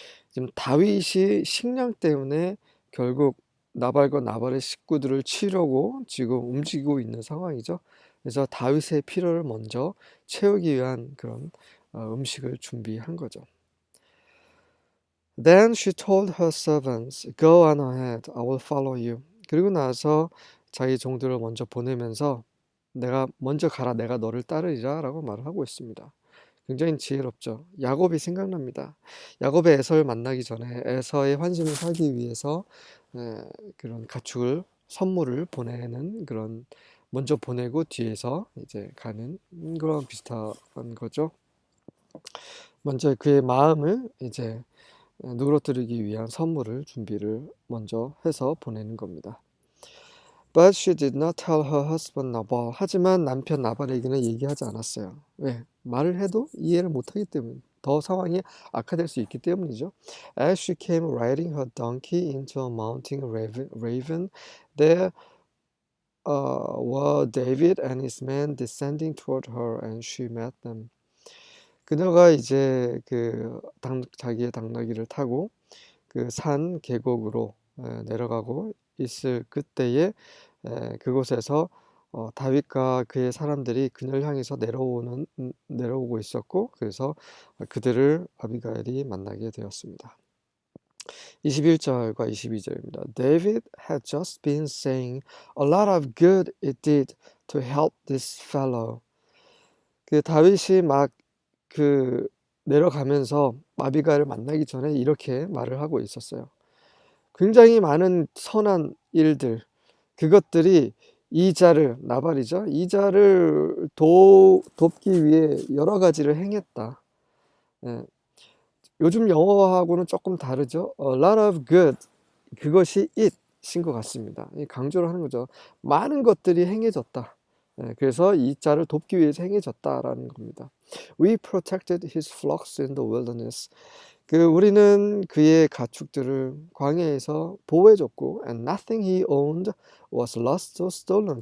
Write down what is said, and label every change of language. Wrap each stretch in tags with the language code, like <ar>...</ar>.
<ko>지금 다윗이 식량 때문에 결국 나발과 나발의 식구들을 치려고 지금 움직이고 있는 상황이죠. 그래서 다윗의 필요를 먼저 채우기 위한 그런 음식을 준비한 거죠.</ko> <en>Then she told her servants, "Go on ahead, I will follow you."</en> <ko>그리고 나서 자기 종들을 먼저 보내면서 내가 먼저 가라, 내가 너를 따르리라 라고 말을 하고 있습니다. 굉장히 지혜롭죠. 야곱이 생각납니다. 야곱의 에서를 만나기 전에 에서의 환심을 사기 위해서 그런 가축을, 선물을 보내는 그런, 먼저 보내고 뒤에서 이제 가는 그런 비슷한 거죠. 먼저 그의 마음을 이제 누그러뜨리기 위한 선물을 준비를 먼저 해서 보내는 겁니다.</ko> <en>But she did not tell her husband Nabal.</en> <ko>하지만 남편 나발에게는 얘기하지 않았어요. 왜? 말을 해도 이해를 못하기 때문에, 더 상황이 악화될 수 있기 때문이죠.</ko> <en>As she came riding her donkey into a mounting raven, there were David and his men descending toward her, and she met them.</en> <ko>그녀가 이제 자기의 당나귀를 타고 그 산 계곡으로 내려가고 있을 그때에 그곳에서 다윗과 그의 사람들이 그녀를 향해서 내려오고 있었고, 그래서 그들을 아비가일이 만나게 되었습니다. 21절과 22절입니다.</ko> <en>David had just been saying a lot of good it did to help this fellow.</en> <ko>그 다윗이 막 내려가면서 아비가일을 만나기 전에 이렇게 말을 하고 있었어요. 굉장히 많은 선한 일들, 그것들이 나발이죠. 이 자를 돕기 위해 여러 가지를 행했다. 요즘 영어하고는 조금 다르죠.</ko> <en>A lot of good,</en> <ko>그것이 it인 것 같습니다. 강조를 하는 거죠. 많은 것들이 행해졌다. 그래서 이 자를 돕기 위해서 행해졌다라는 겁니다.</ko> <en>We protected his flocks in the wilderness.</en> <ko>우리는 그의 가축들을 광야에서 보호해줬고,</ko> <en>and nothing he owned was lost or stolen.</en>